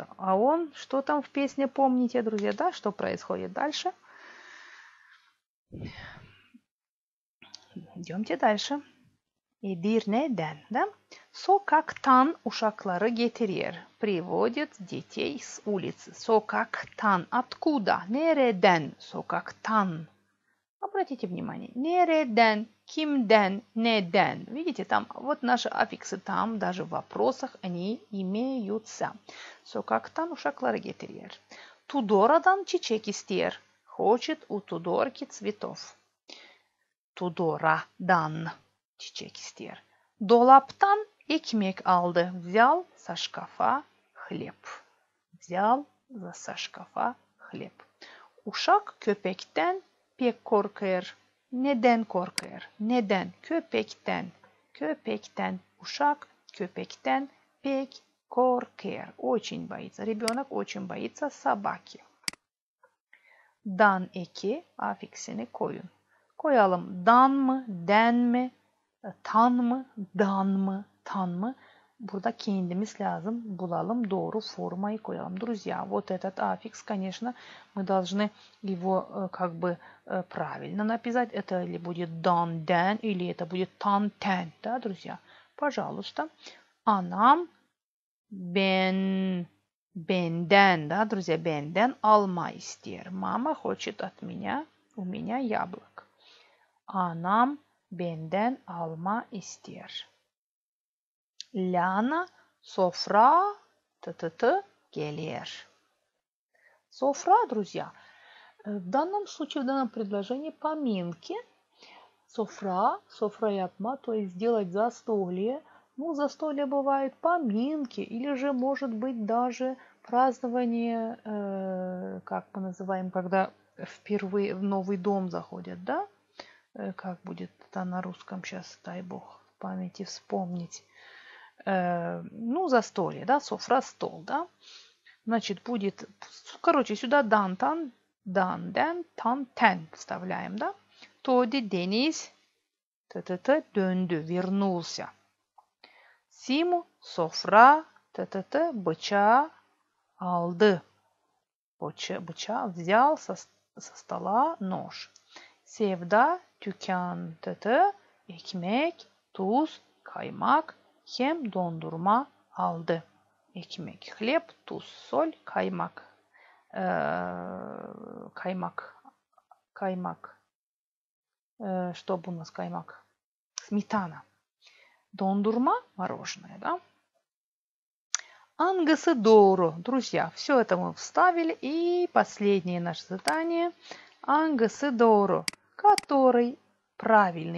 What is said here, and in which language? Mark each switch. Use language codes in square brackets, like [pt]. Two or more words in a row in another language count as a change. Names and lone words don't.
[ru] А он, что там в песне, помните, друзья, да, что происходит дальше? Идемте дальше. [gag] Edirne'den, да? Sokaktan uşakları getiriyor. [ru] Приводит детей с улицы. Sokaktan. Откуда? [gag] Nereden? Sokaktan. [ru] Обратите внимание. [gag] Nereden? Kimden? Neden? [ru] Видите, там вот наши аффиксы там, даже в вопросах, они имеются. [gag] Sokaktan uşakları getiriyor. Tudora'dan çiçek istiyor. [ru] Хочет у Тудорки цветов. [gag] Tudora'dan çiçek istiyor. Dolaptan ekmek aldı. [ru] Взял со шкафа хлеб. Взял со шкафа хлеб. [gag] Uşak köpekten pek korkuyor. Neden korkar? Neden? Köpekten. Köpekten. Uşak köpekten pek korkar. [ru] Очень боится. Ребенок очень боится собаки. [gag] Dan eki afiksini koyun. Koyalım dan mı, den mi, tan mı, dan mı, tan mı? Burada kendimiz lazım. Bulalım doğru форму koyalım. [ru] Друзья, вот этот аффикс, конечно, мы должны его как бы правильно написать. Это или будет дан, ден, или это будет тан, тен. Да, друзья? Пожалуйста. [gag] Anam benden, [ru] да, друзья, [gag] benden alma ister. [ru] Мама хочет от меня, у меня яблок. [gag] Anam benden alma ister. Ляна sofra gelir. [ru] Софра, друзья, в данном случае, в данном предложении поминки. Софра, [gag] sofra yapma, [ru] то есть сделать застолье. Ну, застолье бывает поминки, или же может быть даже празднование, как мы называем, когда впервые в новый дом заходят, да? Как будет это на русском сейчас, дай бог в памяти вспомнить. Ну, застолье, да, софра, стол, да. Значит, будет, короче, сюда дан, тан, дан, ден, тан, тен вставляем, да. Тоди, [gag] Deniz, döndü, [ru] вернулся. Симу, [gag] sofra, bıçağı aldı. [ru] Bıçağı взял со стола нож. [gag] Sevda, dükkan, ekmek, tuz, kaymak, hem dondurma aldı. Ekmek, хлеб, tuz, соль, kaymak. Kaymak. [ru] Что у нас каймак? Сметана. Дондурма, мороженое, да? [gag] Angası doğru. [ru] Друзья, все это мы вставили. И последнее наше задание. [gag] Angası doğru. [ru] Который правильный.